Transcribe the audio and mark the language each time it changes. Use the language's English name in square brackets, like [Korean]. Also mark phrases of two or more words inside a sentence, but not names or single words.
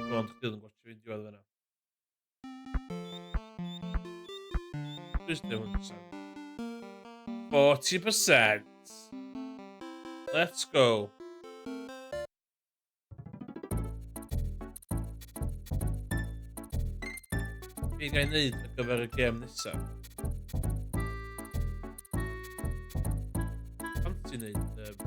[Welsh] Ond chdi yn gwachio fi'n diwedd fyna. [English] Just do it. 40%. Let's go. [Welsh] Be gael neud ar gyfer y gêm nesaf? Pan ti'n neud...